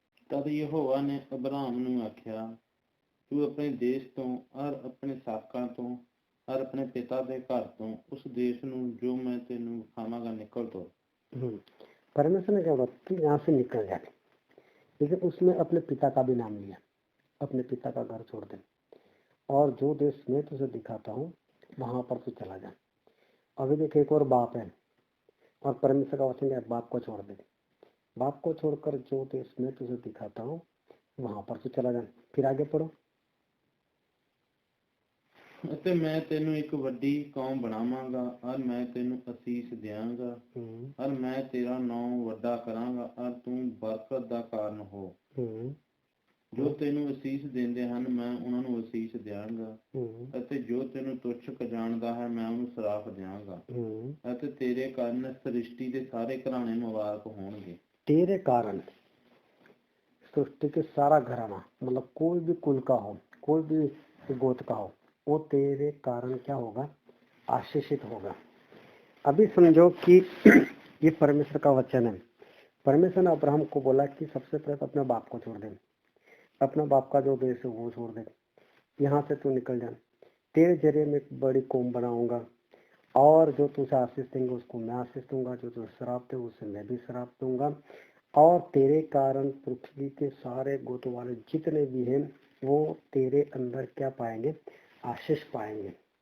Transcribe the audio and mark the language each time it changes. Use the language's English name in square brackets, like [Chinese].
[Punjabi] ਤਦ ਯਹੋਵਾ ਨੇ ਅਬਰਾਮ ਨੂੰ ਆਖਿਆ, ਤੂੰ ਆਪਣੇ ਦੇਸ਼ ਤੋਂ ਔਰ ਆਪਣੇ ਸਾਕਾਂ ਤੋਂ ਔਰ ਆਪਣੇ ਪਿਤਾ ਦੇ ਘਰ ਤੋਂ ਉਸ ਦੇਸ਼ ਨੂੰ ਜੋ मैं तेनू दिखावांगा निकल दो। [Hindi] परमेश्वर ने क्या बोला? तू यहाँ से निकल जा, लेकिन उसमें अपने पिता का भी नाम लिया, अपने पिता का घर छोड़ दे और जो देश मैं तुझे दिखाता हूँ वहां पर तू चला जा। अभी देख एक और बाप है, और परमेश्वर का वचन है बाप को छोड़ दे, बाप को छोड़कर जो देश मैं तुझे दिखाता हूँ वहां पर तू चला जा। फिर आगे पढ़ो। [Punjabi] ਅਤੇ ਮੈਂ ਤੈਨੂੰ ਇੱਕ ਵੱਡੀ ਕੌਮ ਬਣਾਵਾਂਗਾ ਔਰ ਮੈਂ ਤੈਨੂੰ ਅਸੀਸ ਦਿਆਂਗਾ ਔਰ ਮੈਂ ਤੇਰਾ ਨਾਮ ਵੱਡਾ ਕਰਾਂਗਾ ਔਰ ਤੂੰ ਬਰਕਤ ਦਾ ਕਾਰਨ ਹੋ। ਜੋ ਤੈਨੂੰ ਅਸੀਸ ਦਿੰਦੇ ਹਨ ਮੈਂ ਉਹਨਾਂ ਨੂੰ ਅਸੀਸ ਦਿਆਂਗਾ ਅਤੇ ਜੋ ਤੈਨੂੰ ਤੁੱਛ ਜਾਣਦਾ ਹੈ ਮੈਂ ਉਹਨੂੰ ਸਰਾਪ ਦਿਆਂਗਾ ਅਤੇ ਤੇਰੇ ਕਾਰਨ ਸ੍ਰਿਸ਼ਟੀ ਦੇ ਸਾਰੇ ਘਰਾਣੇ ਮੁਬਾਰਕ ਹੋਣਗੇ। [Hindi] तेरे कारण सृष्टि के सारा घराना, मतलब कोई भी कुल का हो, कोई भी गोत्र का हो, वो तेरे कारण क्या होगा, आशीषित होगा। अभी समझो कि ये परमेश्वर का वचन है। परमेश्वर ने अब्राहम को बोला कि सबसे पहले तो अपने बाप को छोड़ दे, अपना बाप का जो देश है वो छोड़ दे, यहाँ से तू निकल जा, तेरे जरिए मैं एक बड़ी कौम बनाऊंगा और जो तुझे आशीष देंगे उसको मैं आशीष दूंगा, जो तुझे श्राप दे उसे मैं भी श्राप दूंगा और तेरे कारण पृथ्वी के सारे गोत्र वाले जितने भी हैं वो तेरे अंदर क्या पाएंगे, आशीष पाएंगे।